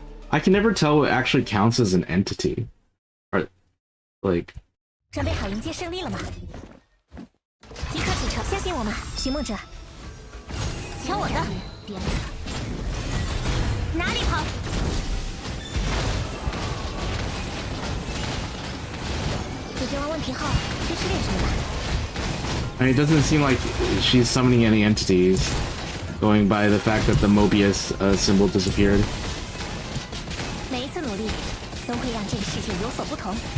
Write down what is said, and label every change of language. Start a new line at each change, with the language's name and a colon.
English: I can never tell what actually counts as an entity. Or, like...
Chinese: 准备好迎接胜利了吗？即刻启程，相信我们，寻梦者。瞧我的！别哪里跑？解决完问题后，去吃点什么吧。
English: I mean, it doesn't seem like she's summoning any entities, going by the fact that the Mobius symbol disappeared.
Chinese: 每一次努力，都会让这个世界有所不同。